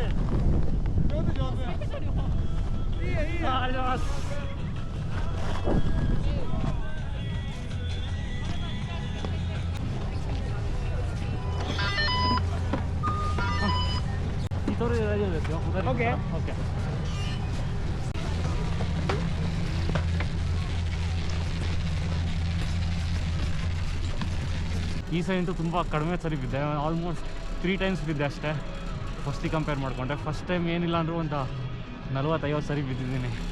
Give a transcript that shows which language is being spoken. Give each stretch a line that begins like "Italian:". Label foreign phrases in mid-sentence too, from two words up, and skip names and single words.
Japanese: 上手。いいよいいよ。ありがとうございます。一人で大丈夫ですよ。オッケー。
Kannada: ಈ ಸರಿ ಅಂತೂ ತುಂಬ ಕಡಿಮೆ ಸರಿ ಬಿದ್ದೆ.
English: almost 3 times
Kannada: ಬಿದ್ದೆ ಅಷ್ಟೇ ಫಸ್ಟಿಗೆ ಕಂಪೇರ್ ಮಾಡಿಕೊಂಡ್ರೆ.
English: first time
Kannada: ಏನಿಲ್ಲ ಅಂದರೂ ಒಂದು 40-50 ಸರಿ ಬಿದ್ದಿದ್ದೀನಿ.